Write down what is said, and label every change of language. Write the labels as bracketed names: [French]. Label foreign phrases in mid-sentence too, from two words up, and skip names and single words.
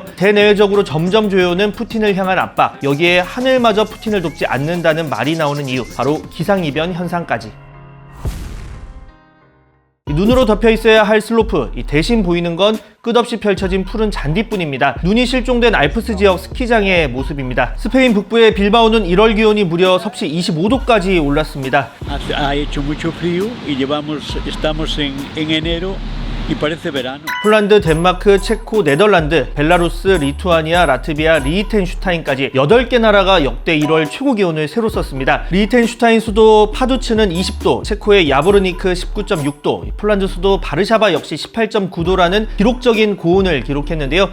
[Korean] 대내외적으로 점점 조여오는 푸틴을 향한 압박, 여기에 하늘마저 푸틴을 돕지 않는다는 말이 나오는 이유, 바로 기상이변 현상까지. 눈으로 덮여 있어야 할 슬로프, 대신 보이는 건 끝없이 펼쳐진 푸른 잔디뿐입니다. 눈이 실종된 알프스 지역 스키장의 모습입니다. 스페인 북부의 빌바오는 1월 기온이 무려 섭씨 25도까지 올랐습니다. [Spanish] Ha hecho mucho frío y estamos en enero. [Korean] 폴란드, 덴마크, 체코, 네덜란드, 벨라루스, 리투아니아, 라트비아, 리히텐슈타인까지 8개 나라가 역대 1월 최고 기온을 새로 썼습니다. 리히텐슈타인 수도 파두츠는 20도, 체코의 야보르니크 19.6도, 폴란드 수도 바르샤바 역시 18.9도라는 기록적인 고온을 기록했는데요.